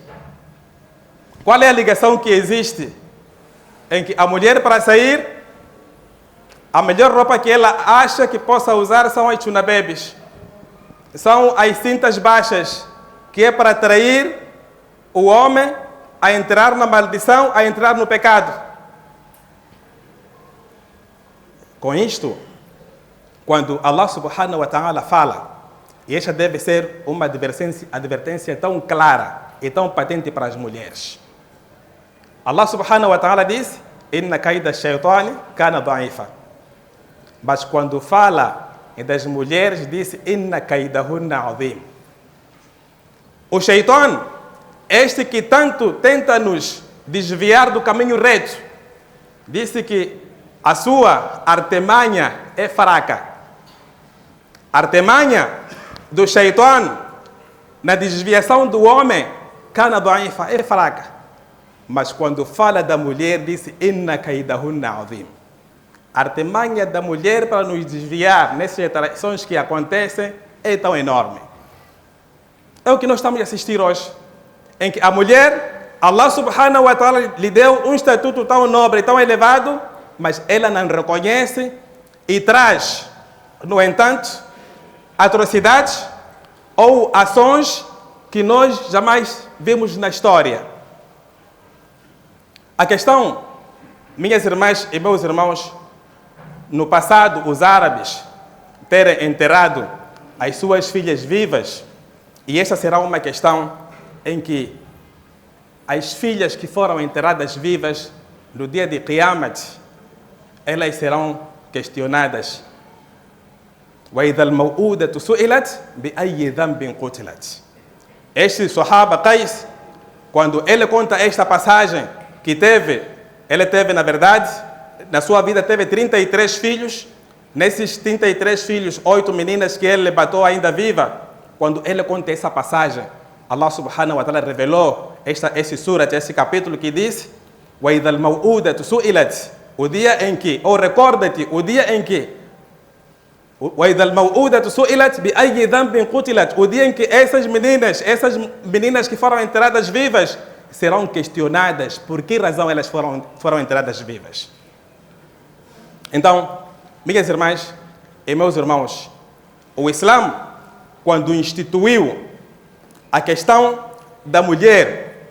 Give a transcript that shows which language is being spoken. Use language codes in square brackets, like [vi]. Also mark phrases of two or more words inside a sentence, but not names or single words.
[pt] Qual é a ligação que existe em que a mulher, para sair, a melhor roupa que ela acha que possa usar são as chunabebes, são as cintas baixas, que é para atrair o homem a entrar na maldição, a entrar no pecado? Com isto, quando [ar] الله سبحانه وتعالى [pt] fala, e esta deve ser uma advertência tão clara e tão patente para as mulheres. [ar] الله سبحانه وتعالى diz: إن كيد الشيطان كان ضعيفا. [pt] Mas quando fala das mulheres, diz: [ar] إن كيدهن عظيم. [pt] O shaitan, este que tanto tenta nos desviar do caminho reto, disse que a sua artimanha é fraca. A artimanha do shaitan na desviação do homem, [ar] كان ضعيفا, [pt] é fraca. Mas quando fala da mulher, diz: [ar] إن كيدهن عظيم. [pt] A artimanha da mulher para nos desviar nessas interações que acontecem é tão enorme. É o que nós estamos a assistir hoje, em que a mulher, [ar] الله سبحانه وتعالى [pt] lhe deu um estatuto tão nobre, tão elevado, mas ela não reconhece e traz, no entanto, atrocidades ou ações que nós jamais vimos na história. A questão, minhas irmãs e meus irmãos, no passado, os árabes terem enterrado as suas filhas vivas, e esta será uma questão em que as filhas que foram enterradas vivas, no dia de Qiyamat, elas serão questionadas. [ar] وَإِذَا الْمَوْءُودَةُ سُئِلَتْ بِأَيِّ ذَنْبٍ قُتِلَتْ. [pt] Este Sahaba Qais, quando ele conta esta passagem que ele teve, na verdade, na sua vida teve 33 filhos. Nesses 33 filhos, 8 meninas que ele matou ainda viva. Quando ele conta essa passagem, [ar] الله سبحانه وتعالى [pt] revelou esse surat, esse capítulo que diz: [ar] وَإِذَا الْمَوْءُودَةُ سُئِلَتْ. [pt] O dia em que, ou recorda-te, o dia em que, [ar] وَإِذَا الْمَوْءُودَةُ سُئِلَتْ بِأَيِّ ذَنْبٍ قُتِلَتْ. [pt] O dia em que essas meninas que foram enterradas vivas, serão questionadas por que razão elas foram enterradas vivas. Então, minhas irmãs e meus irmãos, o Islã, quando instituiu a questão da mulher,